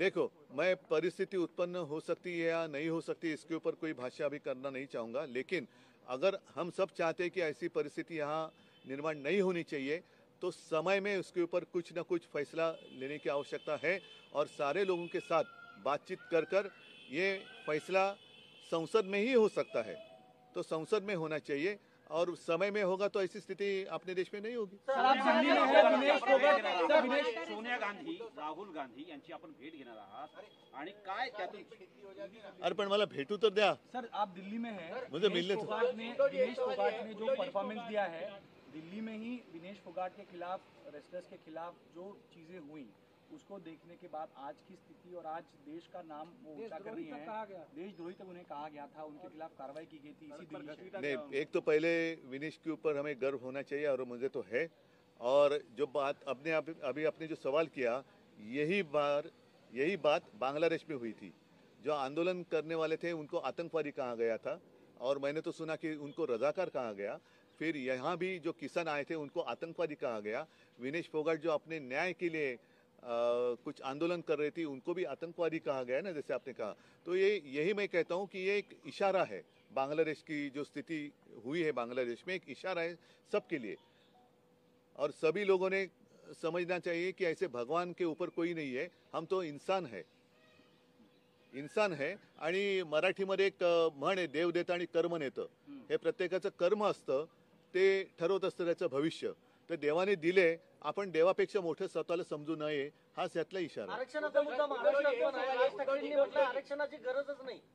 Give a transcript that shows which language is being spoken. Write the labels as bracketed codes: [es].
[hi] देखो, मैं परिस्थिति उत्पन्न हो सकती है या नहीं हो सकती इसके ऊपर कोई भाष्य अभी करना नहीं चाहूँगा, लेकिन अगर हम सब चाहते हैं कि ऐसी परिस्थिति यहाँ निर्माण नहीं होनी चाहिए, तो समय में उसके ऊपर कुछ न कुछ फैसला लेने की आवश्यकता है। और सारे लोगों के साथ बातचीत कर ये फैसला संसद में ही हो सकता है, तो संसद में होना चाहिए, और समय में होगा तो ऐसी स्थिति अपने देश में नहीं होगी। [mr] सोनिया गांधी, राहुल गांधी यांची आपण भेट घेणार आहात आणि काय त्यातून? अरे पण मला भेटू तर द्या [hi] सर, आप दिल्ली में हैं, मुझे मिलने तो विनेश फोगाट ने जो परफॉर्मेंस दिया है, दिल्ली में ही विनेश फोगाट के खिलाफ, रेसलर्स के खिलाफ जो चीजें हुई, उसको देखने के बाद आज की स्थिति और आज देश का नाम वो ऊंचा कर रही है, देशद्रोही तक उन्हें कहा गया था, उनके खिलाफ कार्रवाई की गई थी इसी दिल्ली से। नहीं, एक तो पहले विनेश के ऊपर हमें गर्व होना चाहिए, और मुझे तो है। और जो बात अभी आपने जो सवाल किया, यही बात बांग्लादेश में हुई थी। जो आंदोलन करने वाले थे उनको आतंकवादी कहा गया था, और मैंने तो सुना कि उनको रजाकार कहा गया। फिर यहाँ भी जो किसान आए थे उनको आतंकवादी कहा गया। विनेश फोगाट जो अपने न्याय के लिए कुछ आंदोलन कर रही थी, उनको भी आतंकवादी कहा गया ना, जैसे आपने कहा। तो यही मैं कहता हूँ कि ये एक इशारा है, बांग्लादेश की जो स्थिति हुई है बांग्लादेश में, एक इशारा है सबके लिए। और सभी लोगों ने समझना चाहिए कि ऐसे भगवान के ऊपर कोई नहीं है, हम तो इंसान है। [mr] आणि मराठीमध्ये एक म्हण आहे, देव देतं आणि कर्म नेतं. हे प्रत्येकाचं कर्म असतं, ते ठरवत असतं त्याचं भविष्य. तर देवाने दिले, आपण देवापेक्षा मोठं स्वतःला समजू नये, हाच यातला इशारा आहे. आरक्षणाचा मुद्दा महाराष्ट्रात पण आहे. राज ठाकरेंनी म्हटलं आरक्षणाची गरजच नाही.